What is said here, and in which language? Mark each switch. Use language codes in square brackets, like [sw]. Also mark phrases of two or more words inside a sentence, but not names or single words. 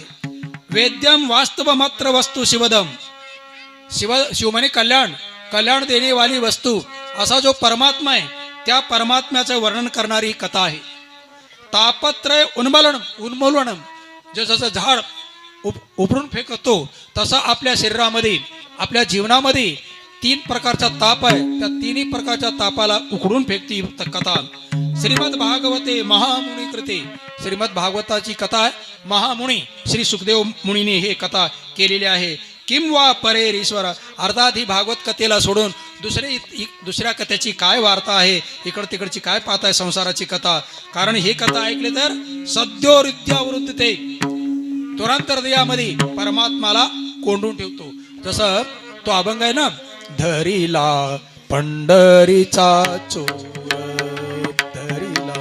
[sa] वेद्यम वास्तव मात्र वस्तू शिवदम. [mr] शिव म्हणे कल्याण देणेवाली वस्तू असा जो परमात्मा आहे त्या परमात्म्याचं वर्णन करणारी कथा आहे. [sa] तापत्रय उन्मूलनम. [mr] जसं झाड उपरून फेकतो तसं आपल्या शरीरामध्ये आपल्या जीवनामध्ये 3 प्रकारचा ताप आहे. त्या 3ही प्रकारच्या तापाला उकडून फेकती कथा. [sa] श्रीमद भागवते महामुनी कृते. [mr] श्रीमद भागवताची कथा आहे. महामुनी श्री सुखदेव मुनीने हे कथा केलेली आहे. [sa] किं वा परेर ईश्वर. [mr] अर्थात ही भागवत कथेला सोडून दुसऱ्या कथेची काय वार्ता आहे, तिकडची काय पाहत आहे संसाराची कथा. कारण ही कथा ऐकली तर [sa] सद्यो हृदयावृत्ते [mr] तुरंत हृदयामध्ये परमात्माला कोंडून ठेवतो. जसं तो अभंग आहे ना, धरिला पंढरीचा चोर धरिला.